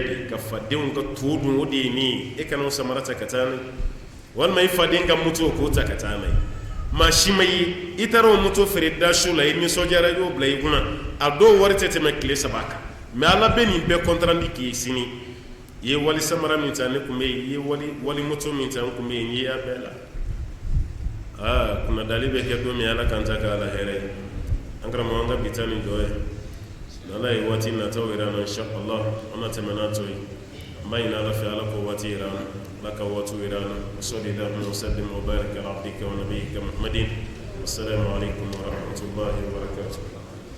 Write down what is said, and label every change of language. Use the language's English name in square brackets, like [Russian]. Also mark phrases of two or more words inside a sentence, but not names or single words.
[Bambara] de ka fadenw ka to dun o de ye nin ye e kana o samara ta ka taa n'a ye walima i faden ka moto k'o ta ka taa n'a ye maa si ma ye i taara o moto feere daso la i nisɔndiyara i y'o bila i kunna a dɔw wari tɛ tɛmɛ tile 3 kan mais ala bɛ nin bɛɛ kɔntarandi k'i sini i ye wali samara min ta ne kun bɛ yen i ye wali moto min ta n kun bɛ yen n ye a bɛɛ la kunnadali bɛ kɛ don min ala kan ta ka ala hɛrɛ ye an karamɔgɔ an ka bi ta nin dɔ ye ala ye waati nataw yira na inshallah an na tɛmɛ n'a tɔ ye an b'a ɲini ala fɛ ala k'o waati yira na ala ka waatiw yira na [Arabic] وصلى الله وسلم وبارك على عبدك ونبيك محمد والسلام عليكم ورحمة الله وبركاته